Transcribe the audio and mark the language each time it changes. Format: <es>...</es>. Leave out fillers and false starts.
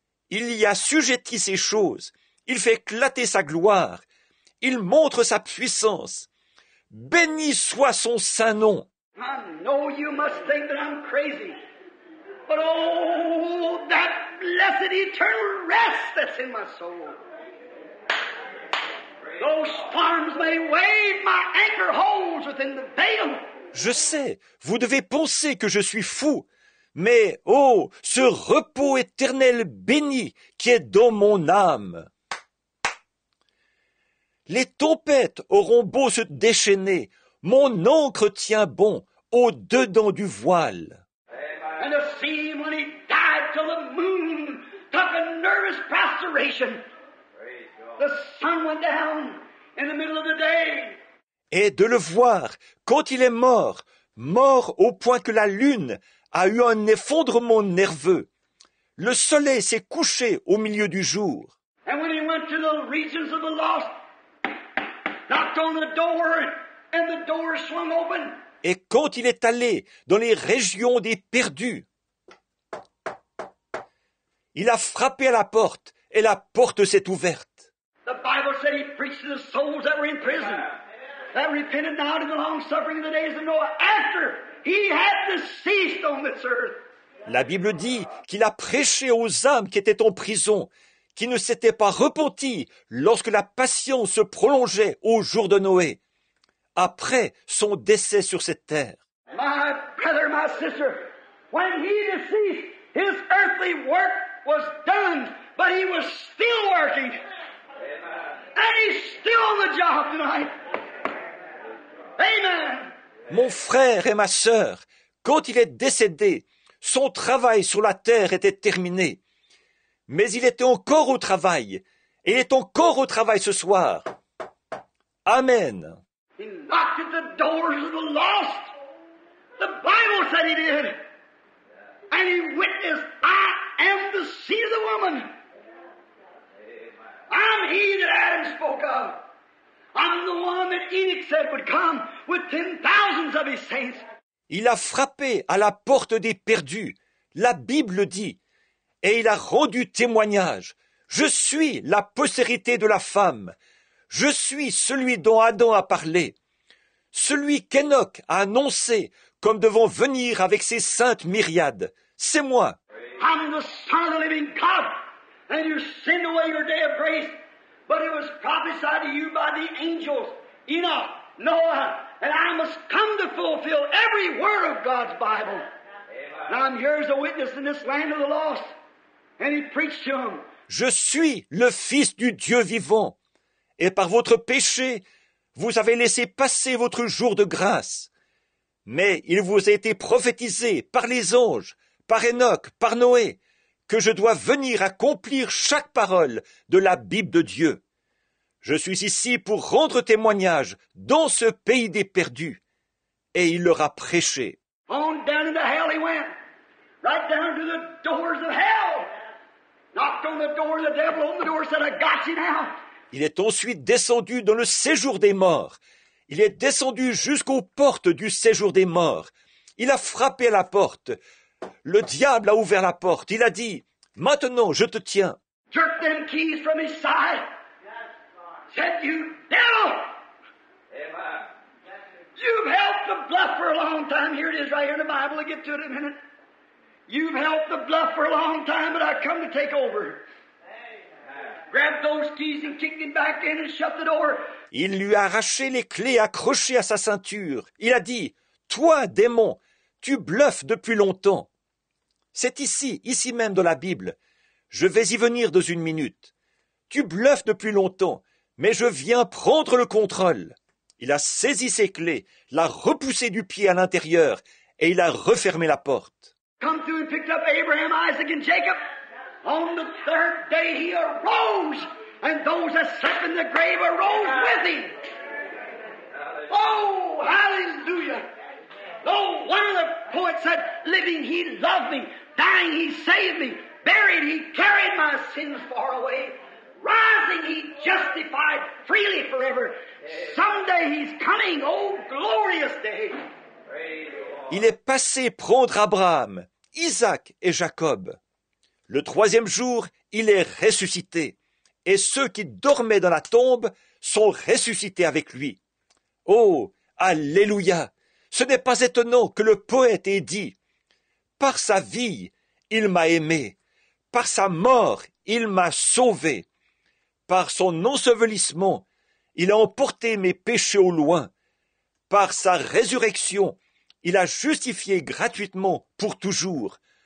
<fr>Il y assujettit ces choses. Il fait éclater sa gloire. Il montre sa puissance. Béni soit son saint nom.</fr> <en>I know you must think that I'm crazy. But oh, that blessed eternal rest that's in my soul. Those storms may wave, my anchor holds within the veil.</en> <fr>Je sais, vous devez penser que je suis fou. Mais, oh, ce repos éternel béni qui est dans mon âme. Les tempêtes auront beau se déchaîner, mon ancre tient bon au-dedans du voile.</fr> <en>And the sea, when He died till the moon took a nervous prostration. The sun went down in the middle of the day.</en> <fr>Et de le voir, quand il est mort, mort au point que la lune a eu un effondrement nerveux. Le soleil s'est couché au milieu du jour.</fr> <en>And when He went to the regions of the lost, knocked on the door, and the door swung open.</en> <fr>Et quand il est allé dans les régions des perdus, il a frappé à la porte et la porte s'est ouverte.</fr> <en>The Bible said He preached to the souls that were in prison, that repented now to the long suffering in the days of Noah, after He had deceased on this earth.</en> <fr>La Bible dit qu'il a prêché aux âmes qui étaient en prison, qui ne s'étaient pas repentis lorsque la patience se prolongeait au jour de Noé, après son décès sur cette terre.</fr> <en>My brother, my sister, when He deceased, His earthly work was done, but He was still working. And He's still on the job tonight. Amen.</en> <fr>Mon frère et ma sœur, quand il est décédé, son travail sur la terre était terminé. Mais il était encore au travail, et il est encore au travail ce soir. Amen.</fr> <en>He knocked at the doors of the lost. The Bible said He did. And He witnessed, I am the seed of the woman. I'm He that Adam spoke of. I'm the one that Enoch said would come with 10,000s of His saints.</en> <fr>Il a frappé à la porte des perdus, la Bible dit, et il a rendu témoignage. Je suis la postérité de la femme. Je suis celui dont Adam a parlé. Celui qu'Enoch a annoncé comme devant venir avec ses saintes myriades. C'est moi.</fr> <en>I'm the Son of the living God, and you sinned away your day of grace, but it was prophesied to you by the angels, Enoch, Noah, and I must come to fulfill every word of God's Bible. Now I'm here as a witness in this land of the lost, and He preached to them.</en> <fr>Je suis le Fils du Dieu vivant, et par votre péché, vous avez laissé passer votre jour de grâce. Mais il vous a été prophétisé par les anges, par Enoch, par Noé, que je dois venir accomplir chaque parole de la Bible de Dieu. Je suis ici pour rendre témoignage dans ce pays des perdus. Et il leur a prêché.</fr> <en>On down into hell He went, right down to the doors of hell. Knocked on the door, the devil opened the door, said, I got you now.</en> <fr>Il est ensuite descendu dans le séjour des morts. Il est descendu jusqu'aux portes du séjour des morts. Il a frappé à la porte. Le diable a ouvert la porte. Il a dit, « Maintenant, je te tiens. »</fr> <en>Jerked them keys from his side. Said, "You devil! You've held the bluff for a long time." Here it is right here in the Bible. I'll get to it in a minute. You've held the bluff for a long time, but I come to take over. Grabbed those keys and kicked him back in and shut the door.</en> <fr>Il lui a arraché les clés accrochées à sa ceinture. Il a dit, « Toi, démon, tu bluffes depuis longtemps. » C'est ici même dans la Bible. Je vais y venir dans une minute. Tu bluffes depuis longtemps, mais je viens prendre le contrôle. Il a saisi ses clés, l'a repoussé du pied à l'intérieur, et il a refermé la porte.</fr> <en>Come through and picked up Abraham, Isaac, and Jacob. On the third day he arose, and those that slept in the grave arose with him. Oh, hallelujah! Oh, one of the poets said, living he loved me, dying he saved me, buried he carried my sins far away, rising he justified freely forever. Someday he's coming, oh glorious day.</en> <fr>Il est passé prendre Abraham, Isaac et Jacob. Le troisième jour, il est ressuscité, et ceux qui dormaient dans la tombe sont ressuscités avec lui. Oh, alléluia! Ce n'est pas étonnant que le poète ait dit « Par sa vie, il m'a aimé, par sa mort, il m'a sauvé, par son ensevelissement, il a emporté mes péchés au loin, par sa résurrection, il a justifié gratuitement pour toujours.</fr>